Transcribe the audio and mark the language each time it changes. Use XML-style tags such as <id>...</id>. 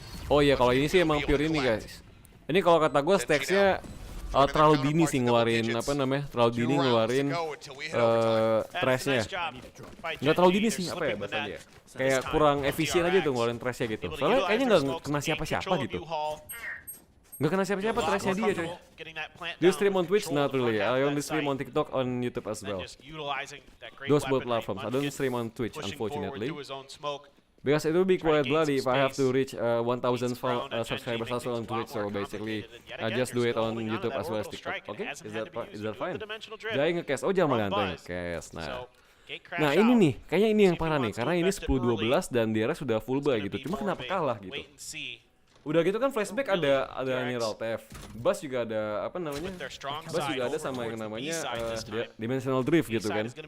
<id>Oh iya, kalau ini sih emang pure ini guys. Ini kalau kata gue Stax-nya terlalu dini sih ngeluarin apa namanya? Terlalu dini ngeluarin trash-nya. Nggak terlalu dini sih apa ya bahasanya ya? Kayak kurang efisien aja tuh ngeluarin trash-nya gitu. Soalnya kayaknya nggak kena siapa-siapa gitu. Nggak kena siapa-siapa trash-nya dia coy. Dia stream on Twitch?</id> <en>Not really. I only stream on TikTok, on YouTube as well. Those both platforms. I don't stream on Twitch unfortunately. Because it will be quite bloody if I have to reach 1,000 subscribers also on Twitch, so basically I just do it on YouTube as well as TikTok. Okay, is that fine?</en> <id>Jai nge-cash, oh jangan ganteng nge-cash. Nah ini nih, kayaknya ini yang parah nih, karena ini 10-12 dan dia sudah full buy gitu. Cuma kenapa kalah gitu? Udah gitu kan Flashback ada Neural Theft, Buzz juga ada apa namanya? Buzz juga ada sama yang namanya Dimensional Drift gitu kan.</id>